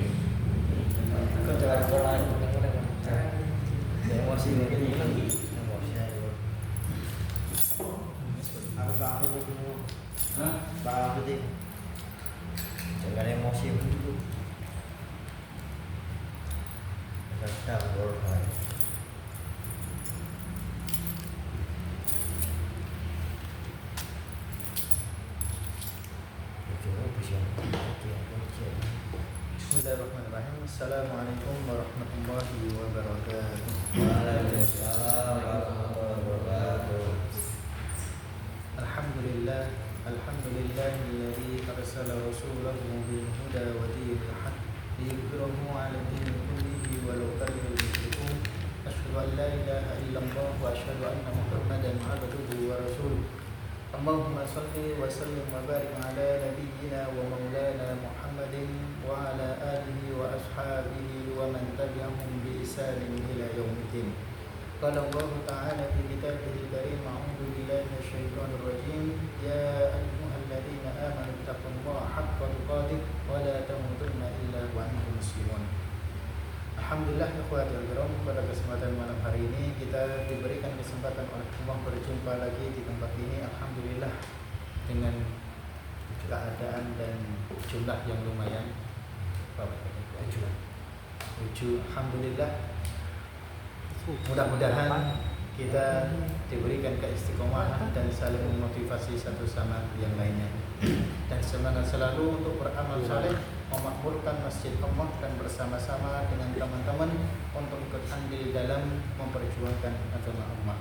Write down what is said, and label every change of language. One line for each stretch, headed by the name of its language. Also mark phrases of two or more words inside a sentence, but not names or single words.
Indonesian: Kejalan-jalan emosi ini emosi aja. Aku tahu Hah? tahu deh. Jangan emosi begitu. Kadang berhal.
Arabic: بسم الله الرحمن الرحيم. السلام عليكم ورحمة الله وبركاته. وعليكم السلام ورحمة الله وبركاته. الحمد لله، الحمد لله الذي أرسل رسوله بالهدى ودين الحق ليظهره على الدين كله ولو كره المشركون. أشهد أن لا إله إلا الله وأشهد أن محمدا عبده ورسوله. اللهم صل وسلم وبارك على نبينا ومولانا محمد وعلى آله وأصحابه ومن تبعهم بإحسان إلى يوم الدين. قال الله تعالى في كتابه الكريم، أعوذ بالله من الشيطان الرجيم، يا أيها الذين آمنوا اتقوا الله حق تقاته ولا تموتن إلا وأنتم مسلمون. الحمد لله إخوة الكرام,
Indonesian: pada kesempatan malam hari ini kita diberikan kesempatan oleh Allah berjumpa lagi di tempat ini. Alhamdulillah dengan keadaan dan jumlah yang lumayan. Alhamdulillah. Mudah-mudahan kita diberikan keistiqomahan dan saling memotivasi satu sama yang lainnya, dan semangat selalu untuk beramal saleh, memakmurkan masjid Allah, dan bersama-sama dengan teman-teman untuk ikut andil dalam memperjuangkan agama Allah.